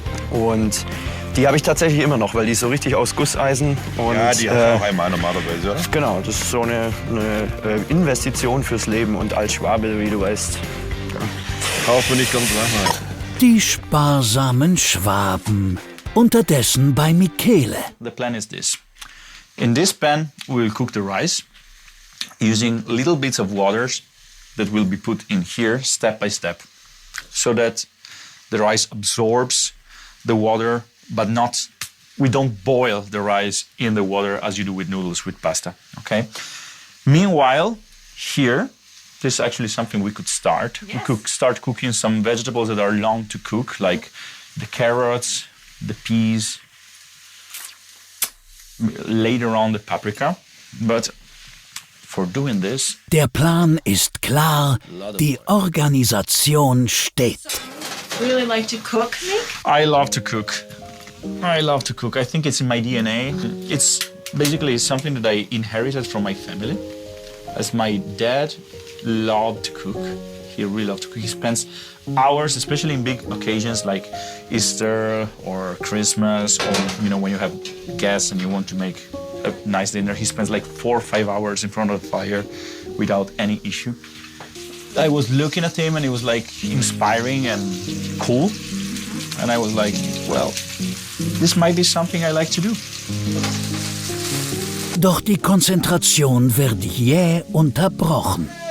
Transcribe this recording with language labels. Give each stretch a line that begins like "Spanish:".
German: Und die habe ich tatsächlich immer noch, weil die ist so richtig aus Gusseisen. Und, Ja, die hast du auch einmal normalerweise, oder? Genau, das ist so eine Investition fürs Leben. Und als Schwabe, wie du weißt, Kauf mir nicht ganz lang. Die sparsamen Schwaben. Unterdessen bei Michele.
English: The plan is this. In this pan, we will cook the rice. using little bits of waters that will be put in here step by step, so that the rice absorbs the water, but we don't boil the rice in the water as you do with noodles, with pasta, okay? Meanwhile, here, this is actually something we could start. Yes. We could start cooking some vegetables that are long to cook, like the carrots, the peas, later on the paprika. But for doing this...
German: Der Plan ist klar, die Organisation steht.
English: Really like to cook, Nick? I love to cook. I think it's in my DNA. It's basically something that I inherited from my family. As my dad loved to cook. He really loved to cook. He spends hours, especially in big occasions like Easter or Christmas, or when you have guests and you want to make a nice dinner. He spends like 4 or 5 hours in front of the fire without any issue. I was looking at him and it was like inspiring and cool. And I was like, well, this might be something I like to do.
German: Doch die Konzentration wird jäh unterbrochen.